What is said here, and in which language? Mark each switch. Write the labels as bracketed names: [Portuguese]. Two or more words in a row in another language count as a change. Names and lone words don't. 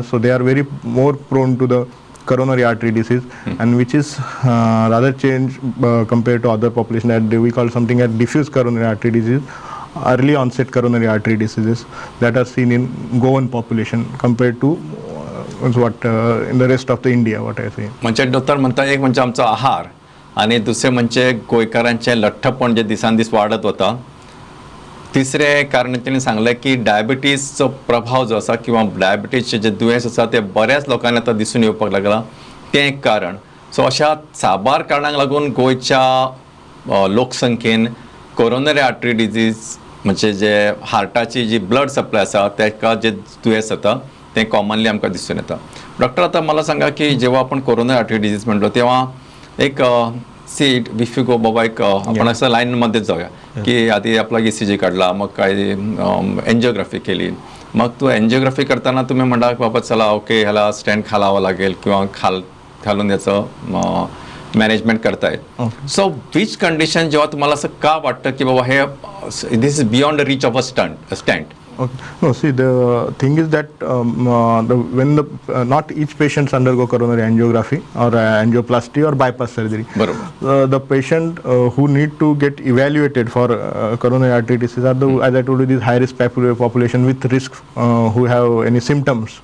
[English] So they are very more prone to the coronary artery disease, and which is rather changed compared to other population that we call something as diffuse coronary artery disease, early onset coronary artery diseases that are seen in Goan population compared to what in the rest of the India, what I say. [Konkani] म्हणजे डॉक्टर म्हणता, एक म्हणजे आमचा आहार आणि दुसरे म्हणजे गोंयकारांचे लठ्ठपण जे दिसान दीस वाढत होता. तिसरे कारण त्यांनी सांगले की डायबिटीजचो प्रभाव जो आसा किंवा डायबिटीजचे जे दुयेंस आसा ते बऱ्याच लोकांना आता दिसून येवपाक लागला, तें एक कारण. सो अशा साबार कारणांक लागून गोंयच्या लोकसंख्येन [English] coronary artery disease [Konkani] म्हणजे जे हार्टाची जी [English] blood supply [Konkani] आसा तेका जे दुयेंस जाता ते कॉमनली आमकां दिसून येता. [Marathi] डॉक्टर, आता मला सांगा की जेव्हा आपण [English] coronary artery disease [Marathi] म्हणलो तेव्हा एक सीट [English] if you go [Marathi] बाबा, एक आपण असं लाईनमध्ये जाऊया की आधी आपला ECG काढला, मग काय एन्जिओग्राफी केली, मग तू एन्जिओग्राफी करताना तुम्ही म्हणला की बाबा चला ओके ह्याला स्टॅन्ड घालावं लागेल किंवा घालून याचं मॅनेजमेंट करतायत. [English] so which condition [Marathi] जेव्हा तुम्हाला असं का वाटतं की बाबा हे [English] this is beyond the reach of a stand? Okay. No, see, the thing is that when not each patients undergo coronary angiography or angioplasty or bypass surgery. The patient who need to get evaluated for coronary artery disease are the, as I told you, this high risk population with risk who have any symptoms.